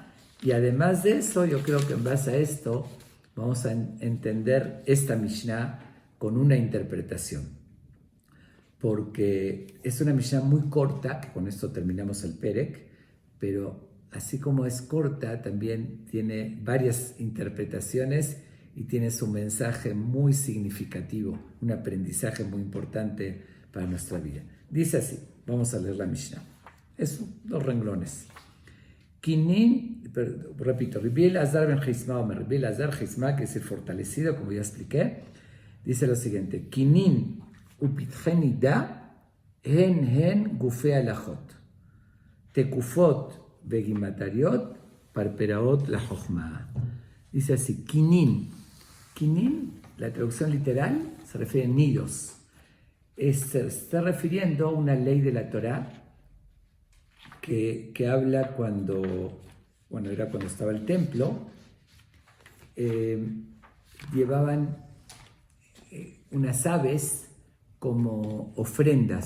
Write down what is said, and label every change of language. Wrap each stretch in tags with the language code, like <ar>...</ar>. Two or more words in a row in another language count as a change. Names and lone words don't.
<es>Y además de eso, yo creo que en base a esto vamos a entender esta Mishnah con una interpretación, porque es una Mishnah muy corta, que con esto terminamos el Perek, pero así como es corta, también tiene varias interpretaciones y tiene su mensaje muy significativo, un aprendizaje muy importante para nuestra vida. Dice así, vamos a leer la Mishnah. Es 2 renglones. Kinin, repito, Rabbi Elazar ben Chisma, o Rabbi Elazar Chisma, que es el fortalecido, como ya expliqué, dice lo siguiente:</es> <he>קינין ופתחי נדה הן גופי הלכות, תקופות וגימטריאות פרפראות לחכמה.</he> <es>Dice así: Kinin. Kinin, la traducción literal, se refiere a nidos. Se está refiriendo a una ley de la Torá que habla era cuando estaba el templo, llevaban unas aves como ofrendas.</es>